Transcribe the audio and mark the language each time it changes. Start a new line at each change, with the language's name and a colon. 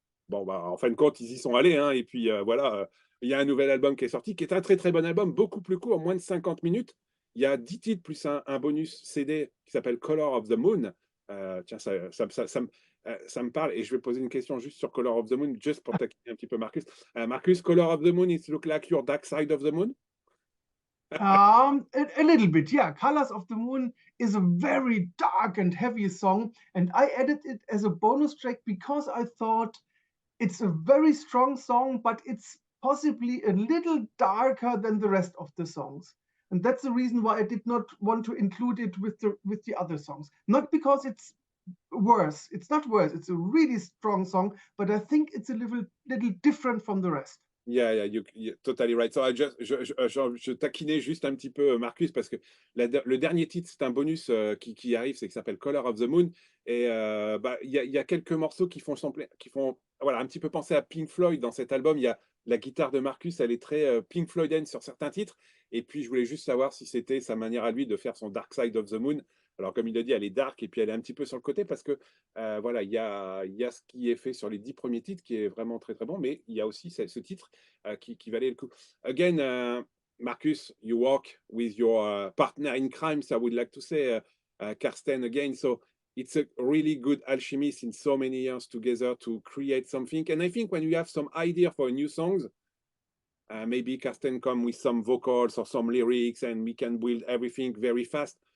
French: Bon, en fin de compte, ils y sont allés, hein, et puis voilà, il y a un nouvel album qui est sorti, qui est un très très bon album, beaucoup plus court, moins de 50 minutes. Il y a 10 titres plus un bonus CD qui s'appelle Color of the Moon. Tiens, ça me parle, et je vais poser une question juste sur Color of the Moon, juste pour taquiner un petit peu Markus.
English: Markus, Color of the Moon, it looks like your dark side of the moon? A little bit, yeah. Colors of the Moon is a very dark and heavy song, and I added it as a bonus track because I thought it's a very strong song, but it's possibly a little darker than the rest of the songs. And that's the reason why I did not want to include it with the other songs. Not because it's worse. It's not worse. It's a really strong song, but I think it's a little different from the rest. Yeah, you're totally right.
French: So je taquinais juste un petit peu Markus parce que le dernier titre, c'est un bonus qui arrive, c'est qui s'appelle Color of the Moon. Et il y a quelques morceaux qui font voilà, un petit peu penser à Pink Floyd dans cet album. Il y a la guitare de Markus, elle est très Pink Floydienne sur certains titres. Et puis, je voulais juste savoir si c'était sa manière à lui de faire son Dark Side of the Moon. Alors, comme il a dit, elle est dark et puis elle est un petit peu sur le côté parce que voilà, il y a ce qui est fait sur les 10 premiers titres qui est vraiment très très bon, mais il y a aussi ce titre qui valait le coup.
English: Again, Markus, you work with your partner in crime, so I would like to say Karsten again. So it's a really good alchemy in so many years together to create something. And I think when you have some idea for new songs, maybe Karsten come with some vocals or some lyrics and we can build everything very fast.